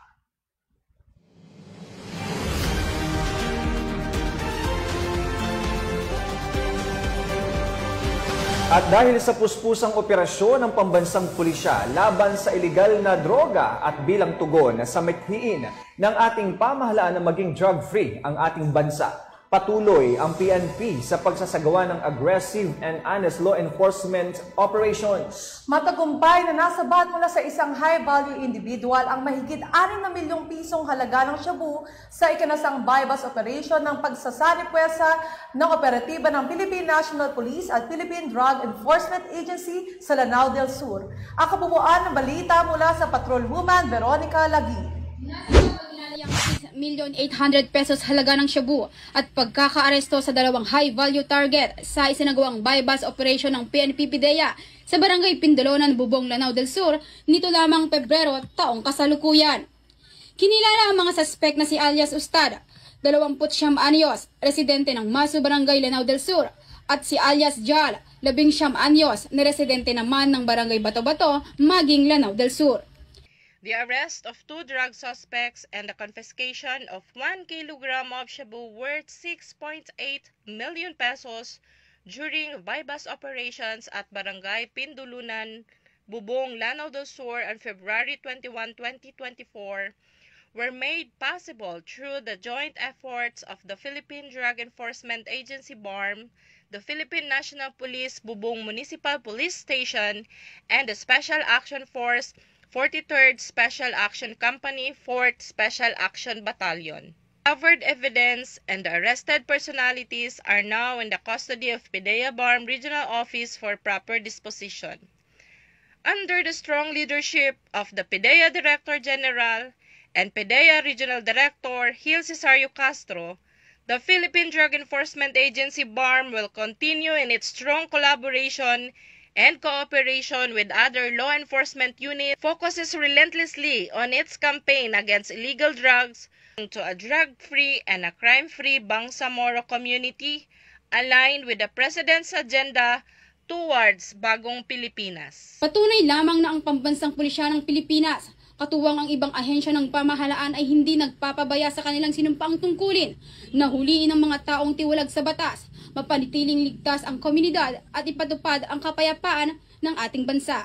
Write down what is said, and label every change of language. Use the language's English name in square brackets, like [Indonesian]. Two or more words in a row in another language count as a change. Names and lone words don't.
[Filipino] At dahil sa puspusang operasyon ng pambansang pulisya laban sa ilegal na droga at bilang tugon sa mithiin ng ating pamahalaan na maging drug-free ang ating bansa, patuloy ang PNP sa pagsasagawa ng [English] aggressive and honest law enforcement operations. [Filipino] Matagumpay na nasabat mula sa isang [English] high-value individual [Filipino] ang mahigit 6 na milyong pisong halaga ng shabu sa ikinasang [English] bypass operation [Filipino] ng pagsasaripwesa ng operatiba ng Philippine National Police at Philippine Drug Enforcement Agency sa Lanao del Sur. Ang kabuuan ng balita mula sa Patrolwoman Veronica Lagi. 1,800,000 pesos halaga ng shabu at pagkakaaresto sa dalawang [English] high-value target [Filipino] sa isinagawang [English] bypass operation [Filipino] ng PNP PIDEA sa Barangay Pindolonan, Bubong, Lanao del Sur nito lamang Pebrero taong kasalukuyan. Kinilala ang mga suspect na si alias Ustad, 29 anyos, residente ng Masu Barangay, Lanao del Sur, at si alias Jal, 19 anyos, na residente naman ng Barangay Bato-Bato, Maging, Lanao del Sur. [English] The arrest of 2 drug suspects and the confiscation of 1 kilogram of shabu worth 6.8 million pesos during bypass operations at Barangay Pindulunan, Bubong, Lanao del Sur on February 21, 2024 were made possible through the joint efforts of the Philippine Drug Enforcement Agency BARM, the Philippine National Police Bubong Municipal Police Station, and the Special Action Force 43rd Special Action Company, 4th Special Action Battalion. Covered evidence and the arrested personalities are now in the custody of PIDEA BARM Regional Office for proper disposition. Under the strong leadership of the PIDEA Director General and PIDEA Regional Director Gil Cesario Castro, the Philippine Drug Enforcement Agency BARM will continue in its strong collaboration and cooperation with other law enforcement units, focuses relentlessly on its campaign against illegal drugs to a drug-free and a crime-free Bangsamoro community aligned with the President's agenda towards Bagong Pilipinas. [Filipino] Patunay lamang na ang pambansang pulisya ng Pilipinas, katuwang ang ibang ahensya ng pamahalaan ay hindi nagpapabaya sa kanilang sinumpaang tungkulin na huliin ang mga taong tiwalag sa batas, mapanatiling ligtas ang komunidad at ipatupad ang kapayapaan ng ating bansa.